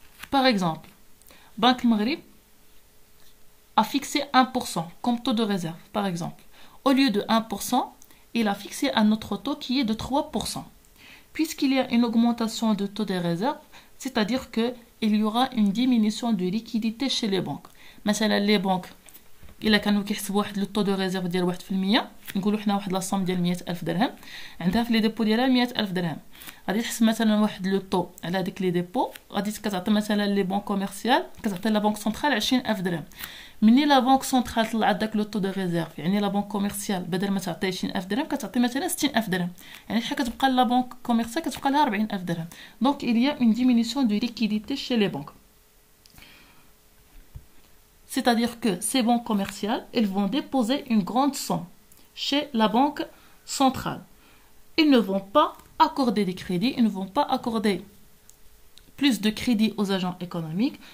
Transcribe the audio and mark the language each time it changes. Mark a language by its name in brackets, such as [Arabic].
[French] Par exemple, Banque Maghreb a fixé 1% comme taux de réserve, par exemple. Au lieu de 1%, il a fixé un autre taux qui est de 3%. Puisqu'il y a une augmentation de taux de réserve, c'est-à-dire qu'il y aura une diminution de liquidité chez les banques. [Arabic] مثلا [French] les banques [Arabic] إلا كانوا كيحسبوا واحد لو طو دو ريزيرف ديال 1%، نقولوا حنا واحد لاصوم ديال 100,000 درهم، عندها في لي ديبو ديالها 100,000 درهم، غادي تحسب مثلا واحد لو طو على هذيك لي ديبو، غادي كتعطي مثلا لي بنك كوميرسيال، كتعطي لا بنك سنترال 20,000 درهم. مني لا بنك سنترال طلعت داك لو طو دو ريزيرف، يعني لا بنك كوميرسيال بدل ما تعطي 20,000 درهم كتعطي مثلا 60,000 درهم، يعني شحال كتبقى لا بنك كوميرسيال؟ كتبقى لها 40,000 درهم. [French] دونك il y a une diminution de liquidité chez les banques. C'est-à-dire que ces banques commerciales, elles vont déposer une grande somme chez la banque centrale. Ils ne vont pas accorder des crédits, ils ne vont pas accorder plus de crédits aux agents économiques.